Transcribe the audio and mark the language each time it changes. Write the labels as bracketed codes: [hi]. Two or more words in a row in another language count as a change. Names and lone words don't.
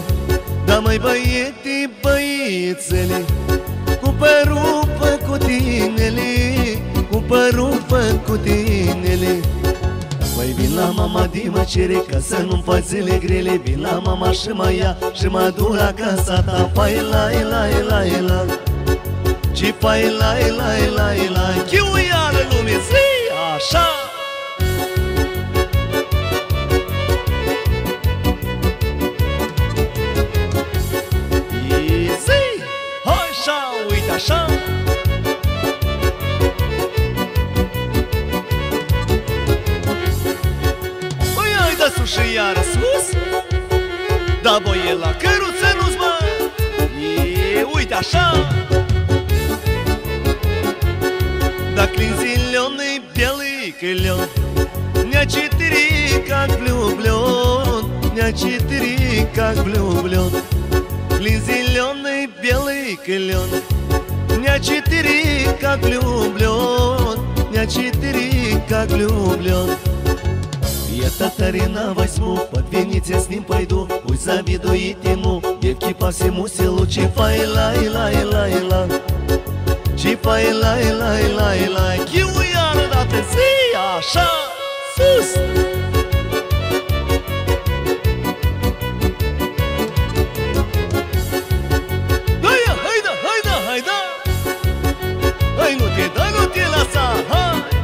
[ro] Da, măi băietii, băiețele, cu părul făcut inele, cu părul făcut inele. Măi vin la mama de mă cere ca să nu-mi faci zile grele, vin la mama și mă ia și mă duc la casa ta. Fai lai, lai, lai, lai, ce fai, lai, lai, lai, lai, chiuiară lume, zi, așa! Zi, așa, uite așa! Băi, hai da sus și iară sus, da, boie la căruță nu-ți mă, uite așa! [ru] Да клин зеленый, белый клен, дня 4 как влюблен, дня 4 как влюблен. Клин зеленый, белый клен, дня 4 как влюблен, дня 4 как влюблен. Я татарина возьму, под венец я с ним пойду, пусть завидует ему девки по всему селу. Чифай, лай, лай, лай, лай, [ro] ce fai, lai, lai, lai, lai, chiuiară dată zi, așa, sus! Haida, haida, haida, haida, hai, nu te da, nu te lăsa, hai!